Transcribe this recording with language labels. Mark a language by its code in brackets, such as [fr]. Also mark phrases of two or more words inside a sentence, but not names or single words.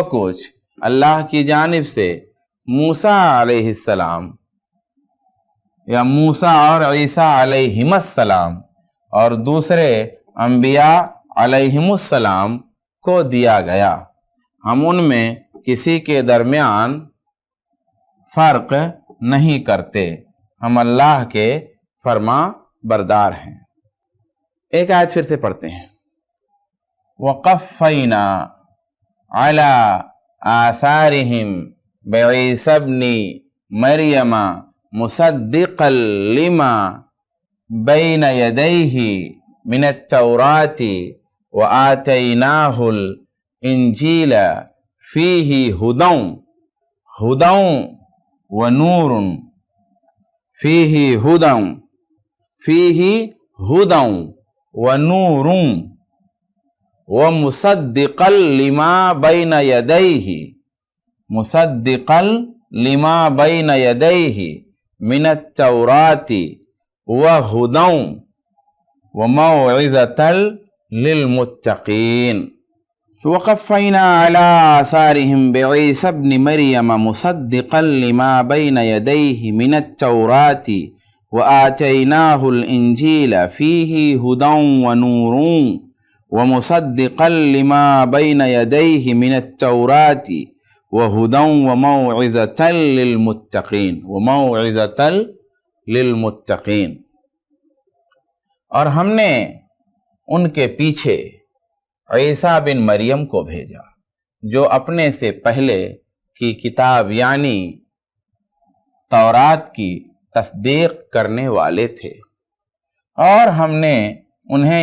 [hi] कुछ अल्लाह की जानिब से मूसा अलैहिस्सलाम या मूसा और ईसा अलैहिमुस्सलाम और दूसरे अंबिया अलैहिमुस्सलाम को दिया गया, हम उनमें किसी के दरमियान फ़र्क नहीं करते, हम अल्लाह के फरमा बरदार हैं। एक आयत फिर से पढ़ते हैं। [ar] وقفينا على آثارهم بعيسى ابن مريم مصدقا لما بين يديه من التوراة وآتيناه الإنجيل فيه هدى ونور فيه هدى ونور ومصدقا لما بين يديه من التوراة وهدى وموعظة للمتقين. وقفينا على آثارهم بعيسى ابن مريم مصدقا لما بين يديه من التوراة وآتيناه الإنجيل فيه هدى ونور ومصدقا لما بين يديه من التوراة وهدى وموعظة للمتقين. [hi] और हमने उनके पीछे ईसा बिन मरियम को भेजा, जो अपने से पहले की किताब यानी तौरात की तस्दीक करने वाले थे, और हमने उन्हें